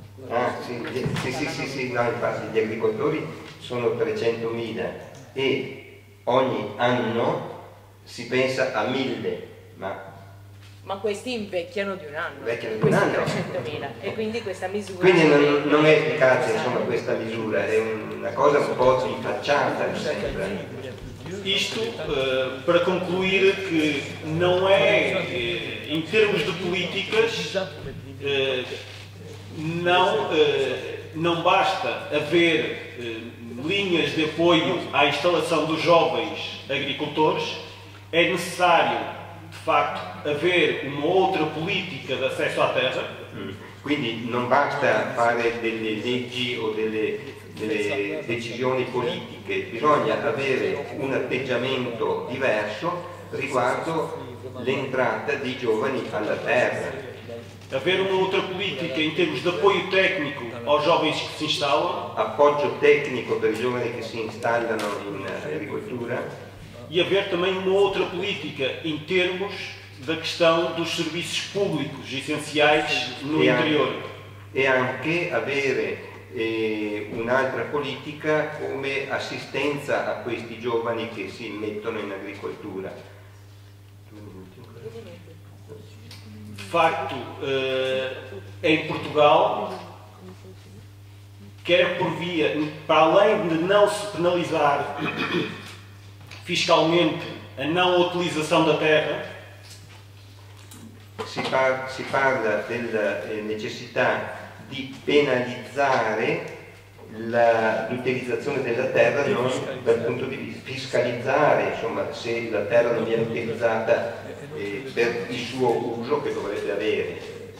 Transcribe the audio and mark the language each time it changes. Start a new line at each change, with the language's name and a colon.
Italian: Ah sì, no, infatti gli agricoltori sono 300.000 e ogni anno si pensa a 1000, ma questi invecchiano di un anno, questi 300.000, e quindi questa misura... Quindi non è efficace, insomma, questa misura, è una cosa un po' di facciata, mi sembra.
Portuguese: Isto para concluir que não é, em termos de políticas, não basta haver linhas de apoio à instalação dos jovens agricultores, é necessário de facto haver uma outra politica de acesso à terra.
Italian: Quindi non basta fare delle leggi o delle decisioni politiche, bisogna avere un atteggiamento diverso riguardo l'entrata dei giovani alla terra.
Portuguese: Haver uma outra política em termos de apoio técnico aos jovens que se instalam.
Italian: Appoggio tecnico per i giovani che si installano in agricoltura.
Portuguese: E haver também uma outra política em termos da questão dos serviços públicos essenciais no interior.
Italian: E anche avere un'altra politica come assistenza a questi giovani che si mettono in agricoltura.
Portuguese: De facto, em Portugal, quer por via, para além de não se penalizar fiscalmente a não utilização da terra,
Italian: si parla della necessità di penalizzare l'utilizzazione della terra non dal punto di vista fiscalizzare, insomma, se la terra non viene utilizzata per il suo uso che dovrebbe avere.